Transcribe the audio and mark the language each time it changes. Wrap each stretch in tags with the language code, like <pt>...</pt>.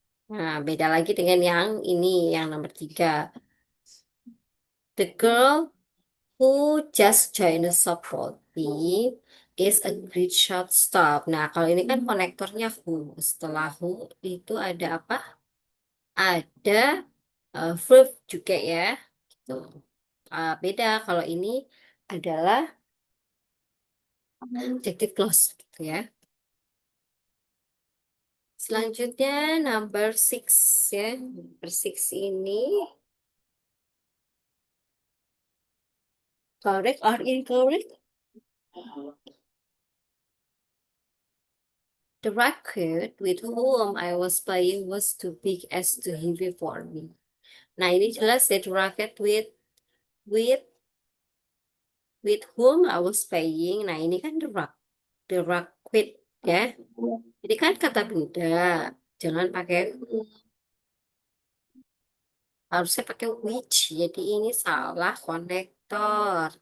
<id>Nah, beda lagi dengan yang ini, yang nomor tiga.</id> <en>The girl who just joined the softball team is a great shortstop.</en> <id>Nah, kalau ini kan konektornya who. Setelah who itu ada apa? Ada verb juga ya. Gitu. Beda kalau ini adalah adjective clause gitu ya. Selanjutnya</id> <en>number six ya. Number six ini correct or incorrect? The racket with whom I was playing was too big as to heavy for me.</en> <id>Nah, ini jelas ya,</id> <en>the racket with with whom I was playing.</en> <id>Nah, ini kan the racket ya. Jadi kan kata benda. Jangan pakai harusnya pakai which. Jadi ini salah konektor.</id>